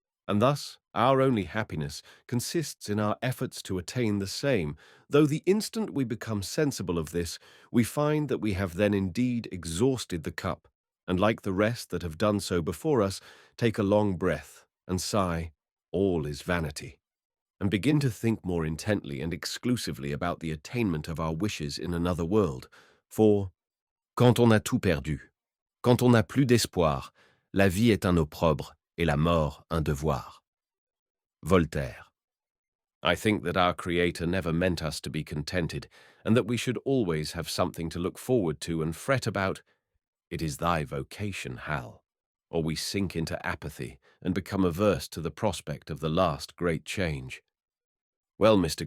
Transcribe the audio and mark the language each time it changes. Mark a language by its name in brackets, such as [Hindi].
[English] And thus our only happiness consists in our efforts to attain the same, though the instant we become sensible of this, we find that we have then indeed exhausted the cup, and like the rest that have done so before us, take a long breath and sigh, all is vanity, and begin to think more intently and exclusively about the attainment of our wishes in another world. [French] For, quand on a tout perdu, quand on n'a plus d'espoir, la vie est un opprobre, et la mort un devoir. Voltaire. [English] I think that our Creator never meant us to be contented, and that we should always have something to look forward to and fret about. It is thy vocation, Hal, or we sink into apathy and become averse to the prospect of the last great change. Well, Mr.